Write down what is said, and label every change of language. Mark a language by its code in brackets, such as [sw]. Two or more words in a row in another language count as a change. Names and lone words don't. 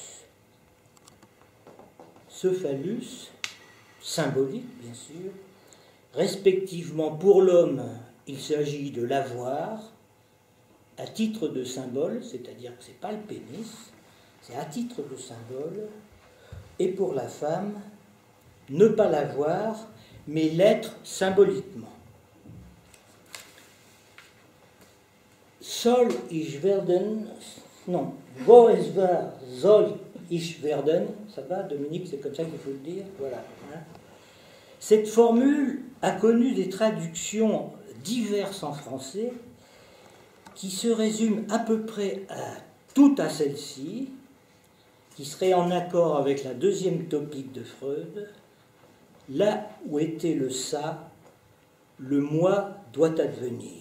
[fr] Ce phallus, symbolique bien sûr, respectivement pour l'homme, il s'agit de l'avoir à titre de symbole, c'est-à-dire que ce n'est pas le pénis, c'est à titre de symbole, et pour la femme, ne pas l'avoir, mais l'être symboliquement. [de] Soll ich werden, non, wo es war, soll ich werden, [fr] ça va Dominique, c'est comme ça qu'il faut le dire, voilà. Hein. Cette formule a connu des traductions diverses en français qui se résument à peu près toutes à celle-ci, qui serait en accord avec la deuxième topique de Freud, là où était le ça, le moi doit advenir.